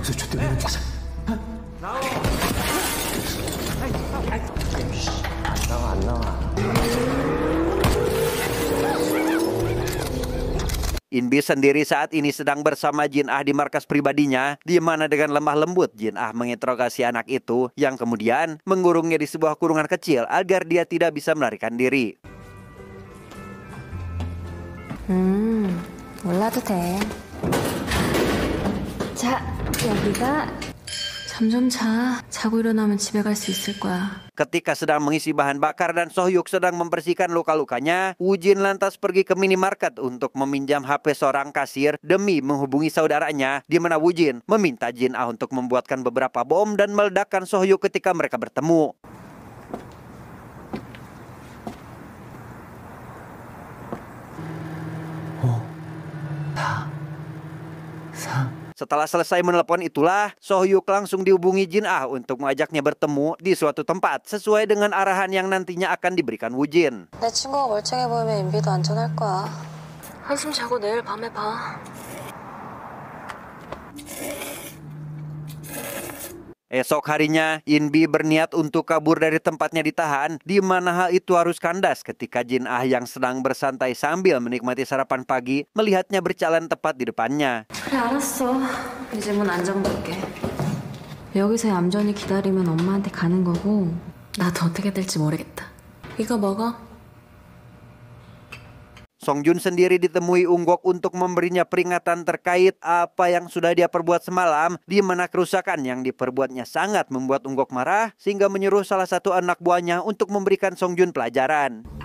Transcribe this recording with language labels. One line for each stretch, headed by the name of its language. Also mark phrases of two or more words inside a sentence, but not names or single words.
Indonesian: In-bi sendiri saat ini sedang bersama Jin-ah di markas pribadinya, di mana dengan lemah lembut Jin-ah menginterogasi anak itu yang kemudian mengurungnya di sebuah kurungan kecil agar dia tidak bisa melarikan diri.
Korean: 몰라도 돼. 자, 여기가 잠 좀 자. 자고 일어나면 집에 갈 수 있을 거야.
Indonesian: Ketika sedang mengisi bahan bakar dan Sohyuk sedang membersihkan luka-lukanya, Woo-jin lantas pergi ke minimarket untuk meminjam HP seorang kasir demi menghubungi saudaranya, di mana Woo-jin meminta Jin-ah untuk membuatkan beberapa bom dan meledakkan Sohyuk ketika mereka bertemu. Setelah selesai menelepon itulah, Sohyuk langsung dihubungi Jin-ah untuk mengajaknya bertemu di suatu tempat sesuai dengan arahan yang nantinya akan diberikan Woo-jin.
Korean: 내 친구가 멀쩡해 보이면 인비도 안전할 거야. 한숨 자고 내일 밤에 봐.
Indonesian: Esok harinya, In-bi berniat untuk kabur dari tempatnya ditahan, di mana hal itu harus kandas ketika Jin-ah yang sedang bersantai sambil menikmati sarapan pagi melihatnya berjalan tepat di depannya.
Korean: 그래 알았어. 이제 문 안정될게. 여기서 얌전히 기다리면 엄마한테 가는 거고 나도 어떻게 될지 모르겠다. 이거 먹어.
Indonesian: Songjun sendiri ditemui Unggok untuk memberinya peringatan terkait apa yang sudah dia perbuat semalam, di mana kerusakan yang diperbuatnya sangat membuat Unggok marah sehingga menyuruh salah satu anak buahnya untuk memberikan Songjun pelajaran.